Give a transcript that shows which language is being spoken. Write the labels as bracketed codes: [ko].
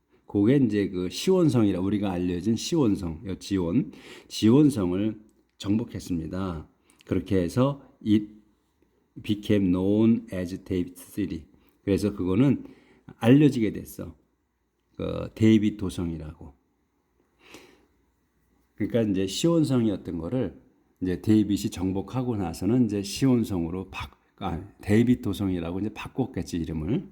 [ko] 그게 이제 그 시온성이라 우리가 알려진 시온성, 지온성을 정복했습니다. 그렇게 해서 [en] it became known as David City. [ko] 그래서 그거는 알려지게 됐어. 그 데이빗 도성이라고. 그러니까 이제 시온성이었던 거를 이제 데이빗이 정복하고 나서는 이제 시온성으로 데이빗 도성이라고 이제 바꿨겠지 이름을.